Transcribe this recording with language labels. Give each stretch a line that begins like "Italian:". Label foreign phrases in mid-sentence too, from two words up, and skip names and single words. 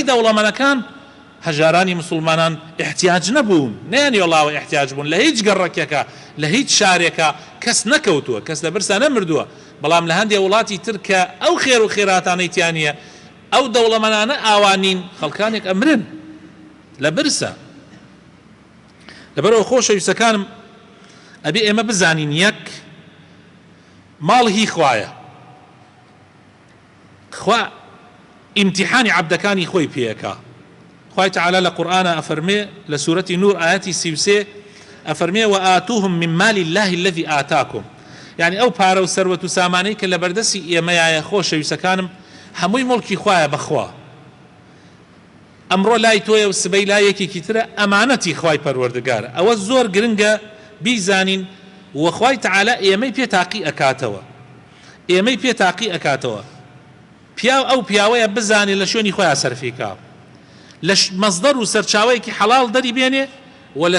Central Kurdish: دەوڵەمەنەکان هەژارانی مسلمانان احتیاج نەبوون نەیانی وەڵاوە احتیاج بوون لە هیچ گەڕەکێکە لە هیچ شارێکە کەس نەکەوتووە کەس لە برسا نەمردووە بەڵام لە هەندێک وڵاتی تر کە ئەو خێر و خێراتانەی تیانە ئەو دەوڵەمەنانە ئاوانین خەڵکانێک ئەمرن لە برسە لەبەرەوە خۆشەویستەکانم ئەبێ ئێمە بزانین یەک ماڵ هی خوایە خوا ئیمتیحانی عەبدەکانی خۆی پێیەکا خوای تەعالا لە قورئانە ئەفەرمێ لە سوورەتی نور ئاەتی 33 ئەفەرمێ
Arabic: وآتوهم من مال الله الذي آتاكم
Central Kurdish: یعنی ئەو پارە و سەروەت و سامانەی کە لە بەردەستی ئێمەیایە خۆشەویستەکانم هەمووی مڵکی خوایە بەخوا ئەمڕۆ لای تۆیە و سبەی لای یەکێکی ترە ئەمانەتی خوای پەروەردگارە ئەوە زۆر گرنگە بیزانین وەخوای تەعالا ئێمەی پێ تاقی ئەکاتەوە ئێمەی پێ تاقی ئەکاتەوە پیاو ئەو پیاوەیە بزانێ لە شوێنی خۆیان سەرفیکا لە مەزدەر و سەرچاوەیەکی حەڵاڵ دەری بێنێ و لە